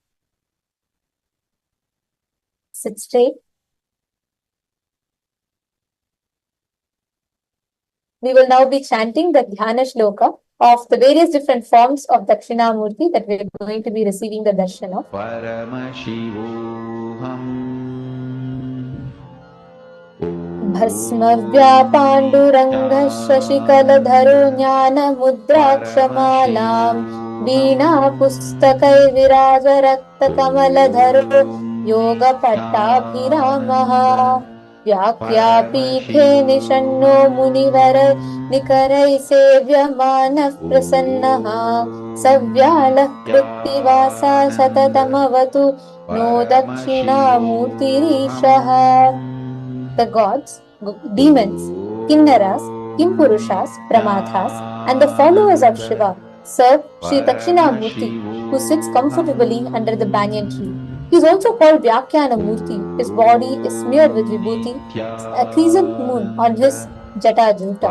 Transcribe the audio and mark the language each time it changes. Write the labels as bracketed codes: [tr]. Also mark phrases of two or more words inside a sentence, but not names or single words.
[en] Sit straight. We will now be chanting the [sa] Dhyana Shloka [en] of the various different forms of Dakshinamurti that we are going to be receiving the darshan of. [sa] Paramashivoham Bhasmavyapanduranga Shashikaladharo Jnana Mudrakshamalaam Veena Pustakai Viraja Rakta Kamaladharo Yoga Pattabhiramaha Vyakyapithe Nishanno Munivara Nikarai Sevyamanav Prasannaha Savyalah Kruttivasa Satatamavatu No Dakshinamurtirishaha. [en] The gods, demons, kinnaras, kimpurushas, pramathas, and the followers of Shiva serve Sri Dakshinamurti, who sits comfortably under the banyan tree. He is also called Vyakyanamurti. His body is smeared with vibhuti, a crescent moon on his [sa] jata juta.